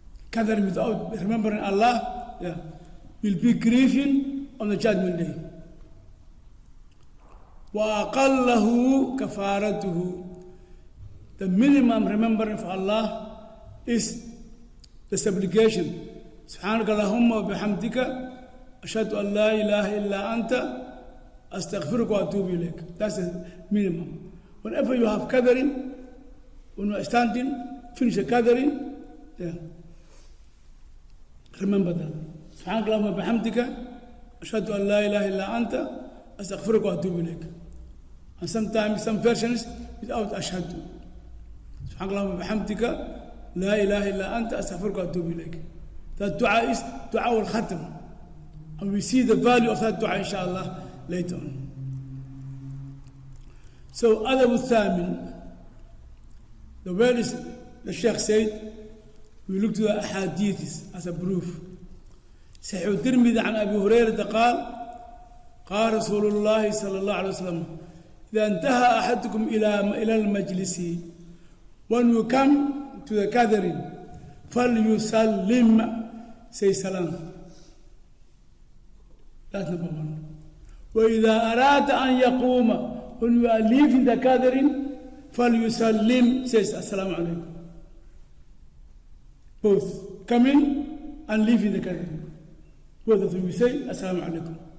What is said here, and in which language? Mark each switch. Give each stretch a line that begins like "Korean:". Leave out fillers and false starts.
English: gathering without remembering Allah, will be grieving on the judgment day.
Arabic: وَأَقَلَّهُ كَفَارَتُهُ.
English: The minimum remembering for Allah is the supplication.
Arabic: سبحانك اللهم وبحمدك أشهد أن لا إله إلا أنت أستغفرك وأتوب إليك.
English: That's the minimum. Whenever you have gathering, when you are standing, finish the gathering, remember that.
Arabic: سبحانك اللهم وبحمدك أشهد أن لا إله إلا أنت أستغفرك وأتوب إليك.
English: And sometimes some versions without أشهد.
Arabic: سبحانك اللهم وبحمدك لا إله إلا أنت أستغفرك وأتوب إليك.
English: That dua is dua al-khatam. And we see the value of that dua inshallah later on. So adab al-thamin, the word is, the Sheikh said, we look to the ahadiths as a proof.
Arabic: صحيح الترمذي عن أبي هريرة قال قال رسول الله صلى الله عليه وسلم إذا انتهى أحدكم إلى المجلس,
English: when you come to the gathering,
Arabic: فليسلم,
English: say salam. That's number one.
Arabic: وإذا أراد أن يقوم,
English: when you are leaving the gathering,
Arabic: فليسلم,
English: says
Arabic: السلام عليكم.
English: Both coming and leaving the gathering, both of them we say
Arabic: السلام عليكم.